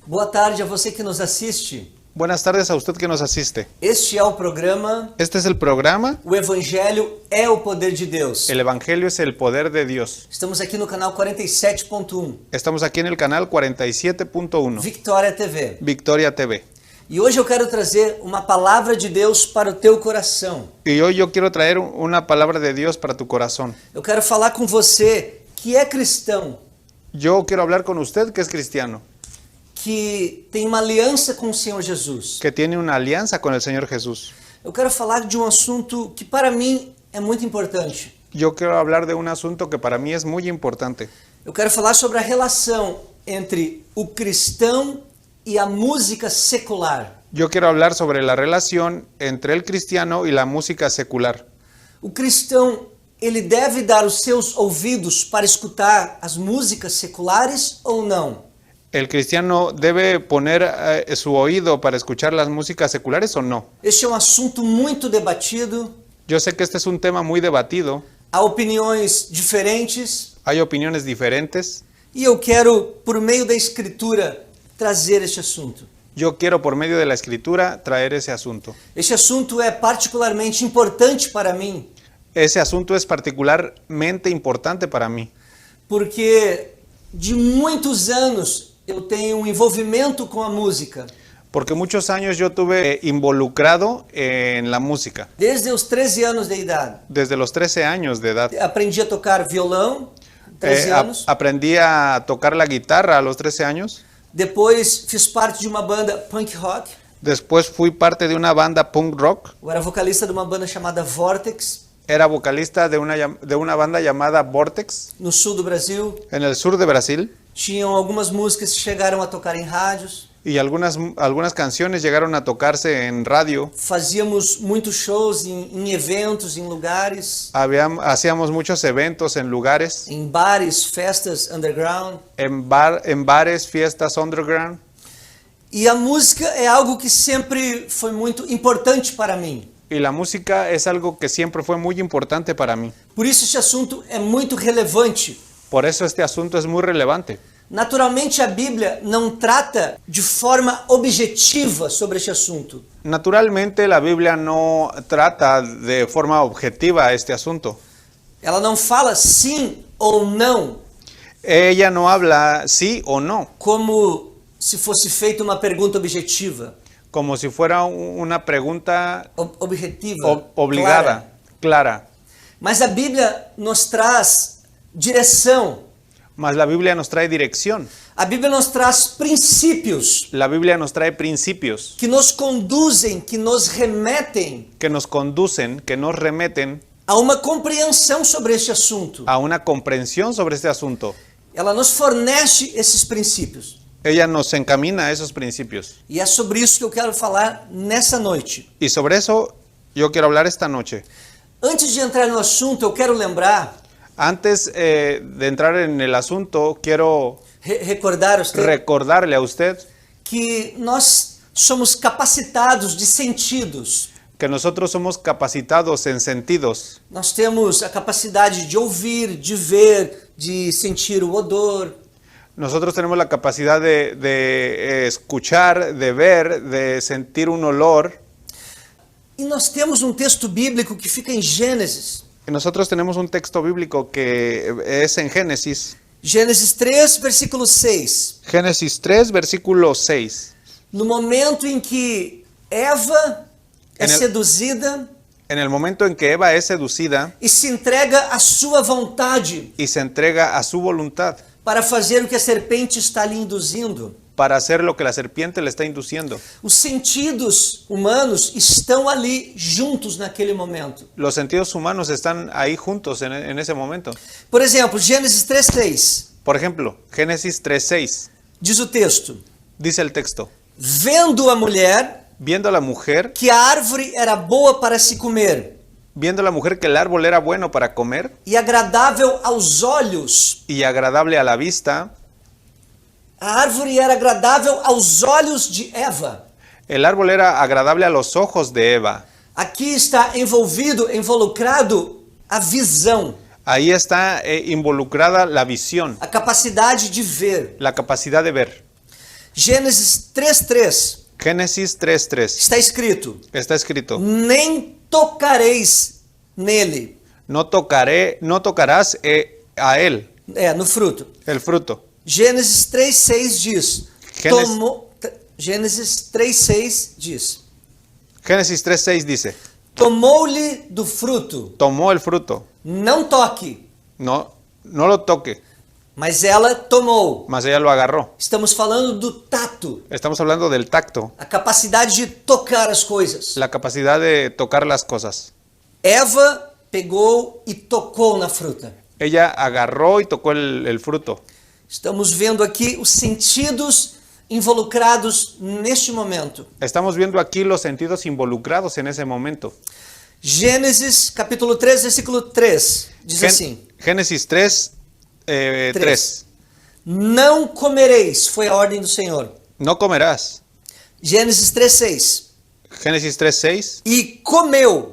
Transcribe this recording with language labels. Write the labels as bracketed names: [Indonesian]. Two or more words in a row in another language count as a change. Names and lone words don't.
[Portuguese] tarde a você que nos assiste. [Spanish] Buenas tardes a usted que nos asiste. [Portuguese] Este é o programa [Spanish] Este es el programa [Portuguese] O Evangelho é o Poder de Deus. [Spanish] El Evangelio es el poder de Dios. [Portuguese] Estamos aqui no canal 47.1, [Spanish] Estamos aquí en el canal 47.1, [Portuguese] Victoria TV. [Spanish] Victoria TV. [Portuguese] E hoje eu quero trazer uma palavra de Deus para o teu coração. [Spanish] Y hoy yo quiero traer una palabra de Dios para tu corazón. [Portuguese] Eu quero falar com você que é cristão, [Spanish] Yo quiero hablar con usted que es cristiano, [Portuguese] que tem uma aliança com o Senhor Jesus. [Spanish] que tiene una alianza con el Señor Jesús. [Portuguese] Eu quero falar de um assunto que para mim é muito importante. [Spanish] Yo quiero hablar de un asunto que para mí es muy importante. [Portuguese] Eu quero falar sobre a relação entre o cristão e a música secular. [Spanish] Yo quiero hablar sobre la relación entre el cristiano y la música secular. [Portuguese] O cristão, ele deve dar os seus ouvidos para escutar as músicas seculares ou não? [Spanish] ¿El cristiano debe poner su oído para escuchar las músicas seculares o no? [Portuguese] Este é um assunto muito debatido, [Spanish] Yo sé que este es un tema muy debatido, [Portuguese] há opiniões diferentes, [Spanish] hay opiniones diferentes. [Portuguese] e eu quero, por meio da Escritura, trazer este assunto. [Spanish] Yo quiero por medio de la escritura traer ese asunto. [Portuguese] Este assunto é particularmente importante para mim, [Spanish] Ese asunto es particularmente importante para mí, [Portuguese] porque de muitos anos eu tenho um envolvimento com a música. [Spanish] porque muchos años yo tuve involucrado en la música, [Portuguese] Desde os 13 anos de idade. [Spanish] desde los 13 años de edad. [Portuguese] Aprendi a tocar violão, 13 anos. [Spanish] Aprendí a tocar la guitarra a los 13 años. [Portuguese] Depois fiz parte de uma banda [English] punk rock. [Spanish] Después fui parte de una banda [English] punk rock. [Portuguese] Eu era vocalista de uma banda chamada Vortex, [Spanish] Era vocalista de una banda llamada Vortex [Portuguese] no sul do Brasil. [Spanish] en el sur de Brasil. [Portuguese] Tinham algumas músicas que chegaram a tocar em rádios. [Spanish] Y algunas canciones llegaron a tocarse en radio. [Portuguese] Fazíamos muitos shows em eventos, em lugares, [Spanish] Hacíamos muchos eventos en lugares, [Portuguese] em bares, festas underground. [Spanish] en bares, fiestas underground. [Portuguese] E a música é algo que sempre foi muito importante para mim. [Spanish] Y la música es algo que siempre fue muy importante para mí. [Portuguese] Por isso este assunto é muito relevante. [Spanish] Por eso este asunto es muy relevante. [Portuguese] Naturalmente a Bíblia não trata de forma objetiva sobre este assunto. [Spanish] Naturalmente la Biblia no trata de forma objetiva este asunto. [Portuguese] Ela não fala sim ou não, [Spanish] Ella no habla sí o no, [Portuguese] como se fosse feita uma pergunta objetiva. [Spanish] como si fuera una pregunta [Portuguese] Objetiva, [Spanish] obligada, clara. [Portuguese] Mas a Bíblia nos traz direção. [Spanish] Mas la Biblia nos trae dirección. [Portuguese] A Bíblia nos traz princípios [Spanish] La Biblia nos trae principios [Portuguese] que nos conduzem, que nos remetem [Spanish] que nos conducen, que nos remeten [Portuguese] a uma compreensão sobre este assunto. [Spanish] a una comprensión sobre este asunto. [Portuguese] Ela nos fornece esses princípios. [Spanish] Ella nos encamina a esos principios. [Portuguese] E é sobre isso que eu quero falar nessa noite. [Spanish] Y sobre eso yo quiero hablar esta noche. [Portuguese] Antes de entrar no assunto, eu quero lembrar, [Spanish] Antes de entrar en el asunto, quiero [Portuguese] recordar a você [Spanish] recordarle a usted [Portuguese] que nós somos capacitados de sentidos. [Spanish] que nosotros somos capacitados en sentidos. [Portuguese] Nós temos a capacidade de ouvir, de ver, de sentir o odor. [Spanish] Nosotros tenemos la capacidad de escuchar, de ver, de sentir un olor. [Portuguese] E nós temos um texto bíblico que fica em Gênesis. [Spanish] Y nosotros tenemos un texto bíblico que es en Génesis. [Portuguese] Gênesis 3, versículo 6. [Spanish] Génesis 3, versículo 6. [Portuguese] No momento em que Eva é seduzida [Spanish] En el momento en que Eva es seducida [Portuguese] e se entrega à sua vontade [Spanish] y se entrega a su voluntad [Portuguese] para fazer o que a serpente está lhe induzindo. [Spanish] para hacer lo que la serpiente le está induciendo. [Portuguese] Os sentidos humanos estão ali juntos naquele momento. [Spanish] Los sentidos humanos están ahí juntos en ese momento. [Portuguese] Por exemplo, Gênesis 3:6 [Spanish] Por ejemplo, Génesis 3:6 [Portuguese] diz o texto: [Spanish] dice el texto: [Portuguese] vendo a mulher [Spanish] viendo a la mujer, [Portuguese] que a árvore era boa para se comer [Spanish] viendo a la mujer que el árbol era bueno para comer [Portuguese] e agradável aos olhos. [Spanish] y agradable a la vista, [Portuguese] A árvore era agradável aos olhos de Eva. [Spanish] el árbol era agradable a los ojos de Eva. [Portuguese] Aqui está involucrado a visão, [Spanish] Ahí está involucrada la visión, [Portuguese] a capacidade de ver. [Spanish] la capacidad de ver. [Portuguese] Gênesis 3:3 [Spanish] Génesis 3:3. [Portuguese] está escrito: [Spanish] Está escrito, [Portuguese] nem tocareis nele, [Spanish] no tocarás a él, [Portuguese] no fruto. [Spanish] el fruto. [Portuguese] Gênesis 3:6 diz: Gênesis 3:6 diz: [Spanish] Génesis 3:6 dice, [Portuguese] tomou-lhe do fruto, [Spanish] tomó el fruto, [Portuguese] não toque, [Spanish] no lo toque, [Portuguese] mas ela tomou. [Spanish] mas ella lo agarró. [Portuguese] Estamos falando do tato, [Spanish] Estamos hablando del tacto, [Portuguese] a capacidade de tocar as coisas. [Spanish] la capacidad de tocar las cosas. [Portuguese] Eva pegou e tocou na fruta. [Spanish] Ella agarró y tocó el fruto. [Portuguese] Estamos vendo aqui os sentidos involucrados neste momento. [Spanish] Estamos viendo aquí los sentidos involucrados en ese momento. [Portuguese] Gênesis capítulo 3, versículo 3, diz assim: [Spanish] Génesis 3:3. [Portuguese] Não comereis, foi a ordem do Senhor. [Spanish] No comerás. [Portuguese] Gênesis 3:6. [Spanish] Génesis 3:6. [Portuguese] E comeu,